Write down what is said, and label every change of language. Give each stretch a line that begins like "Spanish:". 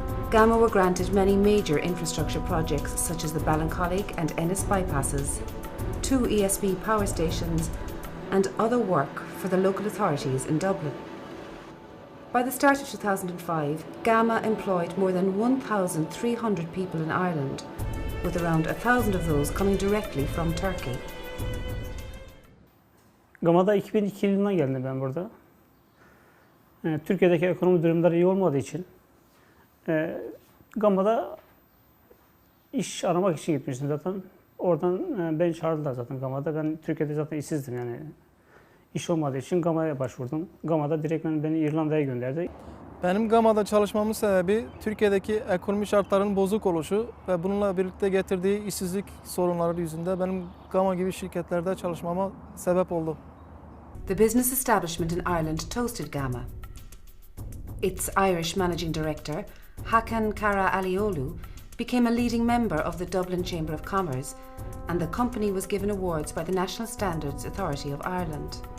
English: Gamma were granted many major infrastructure projects such as the Ballincollig and Ennis bypasses, 2 ESB power stations, and other work for the local authorities in Dublin. By the start of 2005, Gamma employed more than 1,300 people in Ireland, with around 1,000 of those coming directly from Turkey.
Turkish: Gamma'da 2002 yılına geldim ben burada. Türkiye'deki ekonomi durumları iyi olmadığı için Gamma'da iş aramak için gitmiştim zaten. Oradan beni çağırdılar zaten Gamma'da. Ben Türkiye'de zaten işsizdim yani. İş olmadığı için Gamma'ya başvurdum. Gamma'da direkt beni İrlanda'ya gönderdi. Benim Gamma'da çalışmamın sebebi Türkiye'deki ekonomi şartlarının bozuk oluşu ve bununla birlikte getirdiği işsizlik sorunları yüzünden benim Gamma gibi şirketlerde çalışmama sebep oldu.
English: The business establishment in Ireland toasted Gamma. Its Irish managing director, Hakan Kara Aliolu, became a leading member of the Dublin Chamber of Commerce, and the company was given awards by the National Standards Authority of Ireland.